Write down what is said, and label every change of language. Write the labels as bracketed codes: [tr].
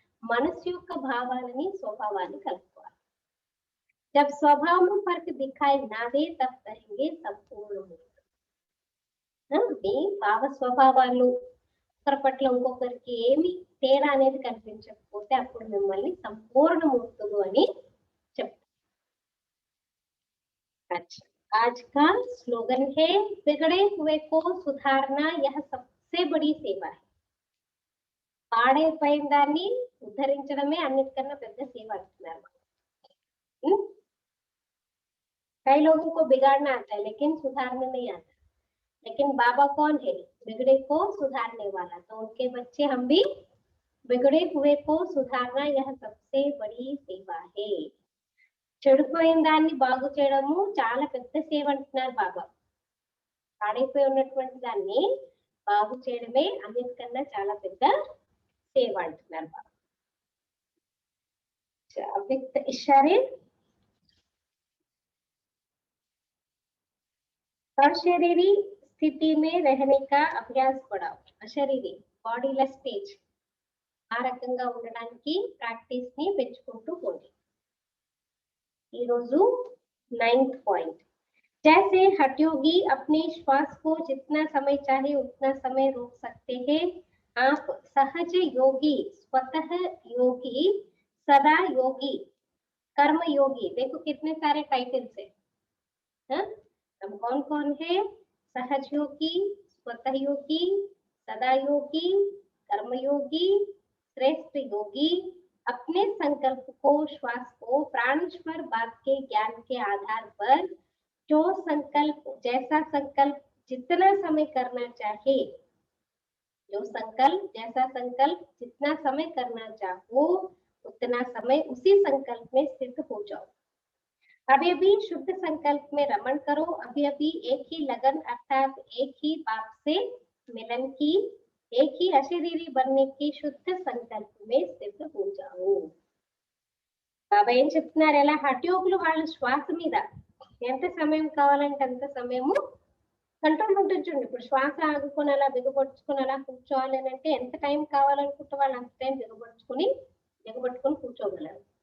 [te] మనసు యొక్క భావాలని స్వభావాన్ని కలుపుకోవాలి. [hi] जब स्वभाव में फर्क दिखाई ना दे तब कहेंगे संपूर्ण मुक्त. [te] మీ భావ స్వభావాలు ఒకరి పట్ల ఇంకొకరికి ఏమి తేడా అనేది కనిపించకపోతే అప్పుడు మిమ్మల్ని సంపూర్ణ ముక్తులు అని చెప్తారు. [hi] अच्छा, आज का स्लोगन है बिगड़े हुए को सुधारना यह सबसे बड़ी सेवा है. [te] పాడైపోయిన దాన్ని ఉద్ధరించడమే అన్నిటికన్నా పెద్ద సేవ అంటున్నారు. [hi] कई लोगों को बिगाड़ना आता है लेकिन सुधारना नहीं आता. लेकिन बाबा कौन है? बिगड़े को सुधारने वाला. तो उनके बच्चे हम भी बिगड़े हुए को सुधारना यह सबसे बड़ी सेवा है. [te] చెడిపోయిన దాన్ని బాగు చేయడము చాలా పెద్ద సేవ అంటున్నారు బాబా. పాడైపోయి ఉన్నటువంటి దాన్ని బాగు చేయడమే అన్నిటికన్నా చాలా పెద్ద సేవ అంటున్నారు బాబా. [hi] అవ్యక్త ఇషారే अशरीरी स्थिति में रहने का अभ्यास बढ़ाओ. [te] अशरीरी బాడీలెస్ స్టేజ్ ఆ రకంగా ఉండడానికి ప్రాక్టీస్ ని పెంచుకుంటూ పోండి. ఈ రోజు 9th पॉइंट. [hi] जैसे हठयोगी अपने श्वास को जितना समय चाहे उतना समय रोक सकते हैं, आप सहज योगी, स्वतः योगी, सदा योगी, कर्म योगी. देखो कितने सारे टाइटल्स है. हम कौन कौन है? सहज योगी, स्वतः योगी, सदा योगी, कर्म योगी, श्रेष्ठ योगी. अपने संकल्प को, श्वास को प्राणेश्वर बात के ज्ञान के आधार पर जो संकल्प, जैसा संकल्प जितना समय करना चाहे, जो संकल्प जैसा संकल्प जितना समय करना चाहो उतना समय उसी संकल्प में स्थित हो जाओ. अभी अभी शुद्ध संकल्प में रमण करो. अभी अभी एक ही लगन अर्थात एक ही बाप से मिलन की, एक ही अशरीरी बनने की शुद्ध संकल्प में स्थित हो जाओ. [te] బాబా ఏం చెప్తున్నారు? ఎలా హఠయోగులు వాళ్ళ శ్వాస మీద ఎంత సమయం కావాలంటే అంత సమయము కంట్రోల్ ఉంటుంది. చూడండి, ఇప్పుడు శ్వాస ఆగుకొని అలా బిగపట్టుకుని అలా కూర్చోవాలి అని అంటే ఎంత టైం కావాలనుకుంటే వాళ్ళు అంత టైం బిగపట్టుకుని కూర్చోగలరు.